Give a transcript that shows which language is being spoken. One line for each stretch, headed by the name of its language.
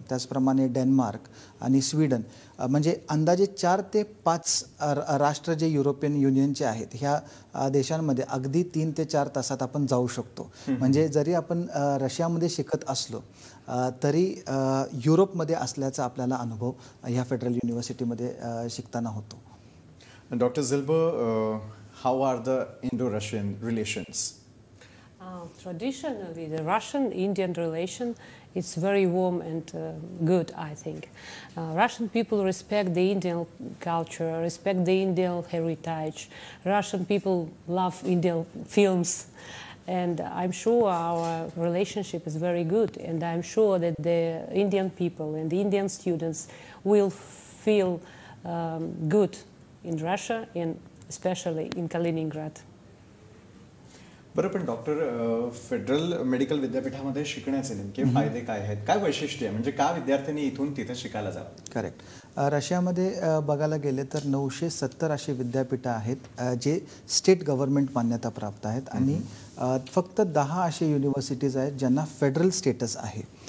Marathi: त्याचप्रमाणे डेन्मार्क आणि स्वीडन म्हणजे अंदाजे 4 ते 5 राष्ट्र जे युरोपियन युनियनचे आहेत ह्या देशांमध्ये अगदी 3 ते 4 तासात आपण जाऊ शकतो. म्हणजे जरी आपण रशियामध्ये शिकत असलो तरी युरोपमध्ये असल्याचा आपल्याला अनुभव ह्या फेडरल युनिव्हर्सिटीमध्ये शिकताना होतो.
English: Dr. Zilber, how are the Indo-Russian relations? Traditionally, the Russian-Indian relation is very warm and good, I think. Russian people respect the Indian culture, respect the Indian heritage. Russian people love Indian films. And I'm sure our relationship is very good. And I'm sure that the Indian people and the Indian students will feel good in Russia and especially in Kaliningrad.
Marathi: बरं, पण doctor federal medical विद्यापीठामध्ये शिकण्याचे नेमके फायदे काय आहेत, काय वैशिष्ट्य आहे, म्हणजे का विद्यार्थ्यांनी इथून तिथे शिकायला जावं? करेक्ट. रशियामध्ये बघायला गेले तर 970 अशी विद्यापीठं आहेत जे स्टेट गव्हर्नमेंट मान्यता प्राप्त आहेत आणि फक्त 10 असे युनिव्हर्सिटीज आहेत ज्यांना फेडरल स्टेटस आहे.